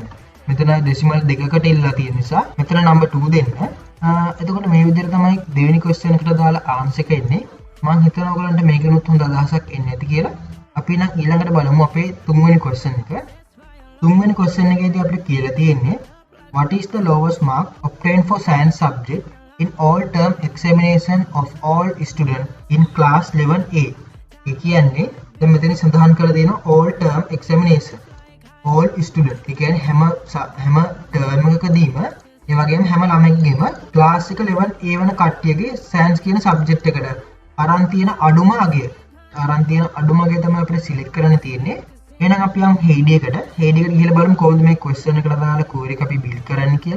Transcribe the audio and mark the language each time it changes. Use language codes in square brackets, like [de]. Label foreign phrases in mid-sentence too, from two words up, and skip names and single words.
[si] මෙතන decimal දෙකකට ඉල්ලලා තියෙන නිසා මෙතන number 2 දෙන්න. එතකොට මේ විදිහට තමයි දෙවෙනි question එකට දාලා answer එක එන්නේ. මම හිතනවා ඔයගලන්ට මේකෙනුත් හොඳ අදහසක් එන්නේ නැති කියලා. අපි නම් ඊළඟට බලමු අපේ තුන්වෙනි question එක. තුන්වෙනි question එකේදී අපිට කියලා තියෙන්නේ [en] what is the lowest mark obtained for science subject in all term examination of all students in class 11A. [si] ඒ කියන්නේ දැන් මෙතන සඳහන් කරලා තියෙනවා [en] all term examination all student. [si] ඒ කියන්නේ හැම term එකකදීම ඒ වගේම හැම ළමයෙක්ගේම class එක 11A වෙන කට්ටියගේ science කියන subject එකට අරන් තියෙන අඩුම අගය තමයි අපිට select කරන්න තියෙන්නේ. එහෙනම් අපි යම් head එකට ගිහලා බලමු කොහොමද මේ question එකට දාලා core එක අපි build කරන්නේ කියලා.